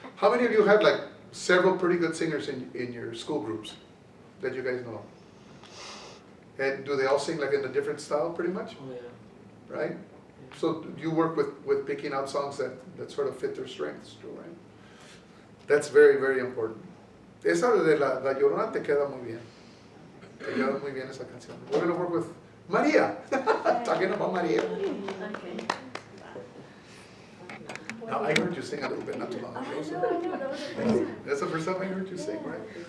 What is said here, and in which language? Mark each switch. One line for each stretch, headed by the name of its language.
English: How many of you have like several pretty good singers in your school groups that you guys know? And do they all sing like in a different style, pretty much? Right? So you work with picking out songs that sort of fit their strengths too, right? That's very, very important.
Spanish: Esa de la Llorona te queda muy bien. Te queda muy bien esa canción.
English: We're going to work with Maria. Talking about Maria. Okay. Now, I heard you sing a little bit not too long ago. So that's the first time I heard you sing, right?